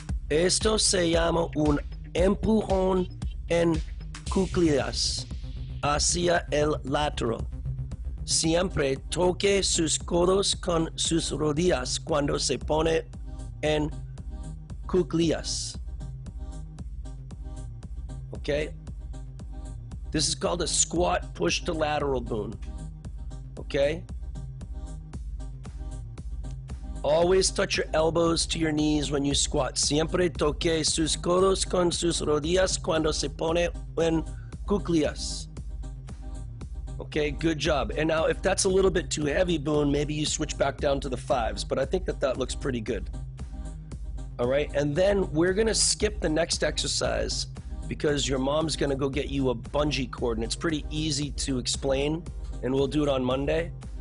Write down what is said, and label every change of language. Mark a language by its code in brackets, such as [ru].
[es] Esto se llama un empujón en cuclillas hacia el lateral. Siempre toque sus codos con sus rodillas cuando se pone en cuclillas. [en] Okay? This is called a squat push to lateral, Boone. Okay? Always touch your elbows to your knees when you squat. [es] Siempre toque sus codos con sus rodillas cuando se pone en cuclillas. [en] Okay, good job. And now if that's a little bit too heavy, Boone, maybe you switch back down to the 5s, but I think that looks pretty good. All right, and then we're gonna skip the next exercise because your mom's gonna go get you a bungee cord, and it's pretty easy to explain, and we'll do it on Monday.